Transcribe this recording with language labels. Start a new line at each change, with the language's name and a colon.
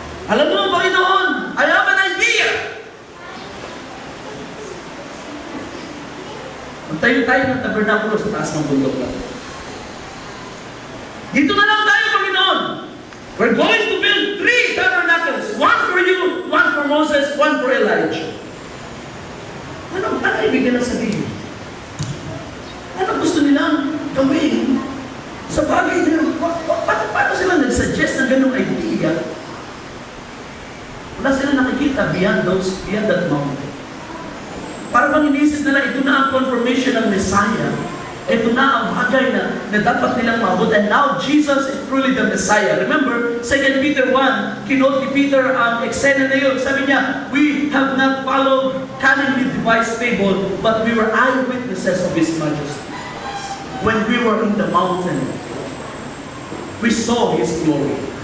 Filipino: Alam mo, Panginoon,
English: I have an idea!
Filipino: Magtayo tayo ng tabernakulo sa taas ng bundok lang. Dito na lang tayo, Panginoon!
English: We're going to build 3 tabernacles. One for you, one for Moses, one for Elijah.
Filipino: Ano ibig na sabihin? Ano gusto nilang gawin? Sa bagay nila, paano sila nag-suggest ng ganong idea? Wala sila nakikita beyond that mountain. Para bang inisip nila, ito na ang confirmation ng Messiah. Ito na ang bagay na dapat nilang maabot.
English: And now, Jesus is truly the Messiah. Remember, 2 Peter 1,
Filipino: kinote ni Peter ang eksena na yun. Sabi niya,
English: we have not followed cunningly devised fable, but we were eyewitnesses of His majesty. When we were in the mountain, we saw His glory.